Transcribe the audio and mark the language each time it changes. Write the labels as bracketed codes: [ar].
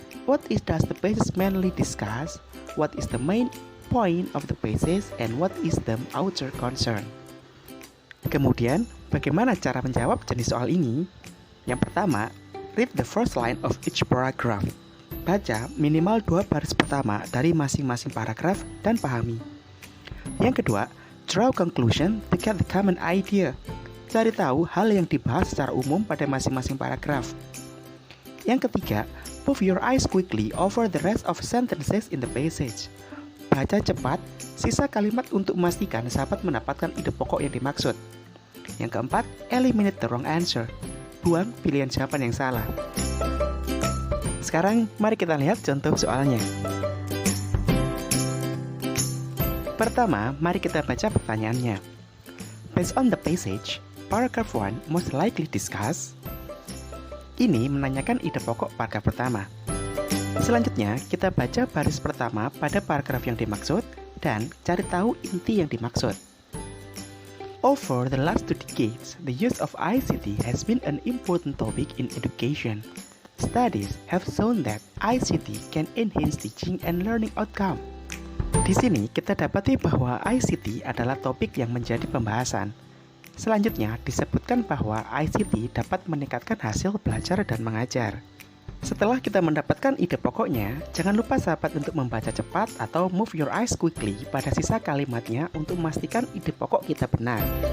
[en] What does the passage mainly discuss? What is the main point of the passage? And what is the author concern? [id] Kemudian, bagaimana cara menjawab jenis soal ini? Yang pertama, [en] read the first line of each paragraph. [id] Baca minimal 2 baris pertama dari masing-masing paragraf dan pahami. Yang kedua, [en] draw conclusion to get the common idea. [id] Cari tahu hal yang dibahas secara umum pada masing-masing paragraf. Yang ketiga, [en] move your eyes quickly over the rest of sentences in the passage. [id] Baca cepat sisa kalimat untuk memastikan sahabat mendapatkan ide pokok yang dimaksud. Yang keempat, [en] eliminate the wrong answer. [id] Buang pilihan jawaban yang salah. Sekarang mari kita lihat contoh soalnya. Pertama, mari kita baca pertanyaannya. [en] Based on the passage, paragraph 1 most likely discuss. [id] Ini menanyakan ide pokok paragraf pertama. Selanjutnya, kita baca baris pertama pada paragraf yang dimaksud dan cari tahu inti yang dimaksud. [en] Over the last 2 decades, the use of ICT has been an important topic in education. Studies have shown that ICT can enhance teaching and learning outcome. [id] Di sini kita dapati bahwa ICT adalah topik yang menjadi pembahasan. Selanjutnya disebutkan bahwa ICT dapat meningkatkan hasil belajar dan mengajar. Setelah kita mendapatkan ide pokoknya, jangan lupa sahabat untuk membaca cepat atau [en] move your eyes quickly [id] pada sisa kalimatnya untuk memastikan ide pokok kita benar.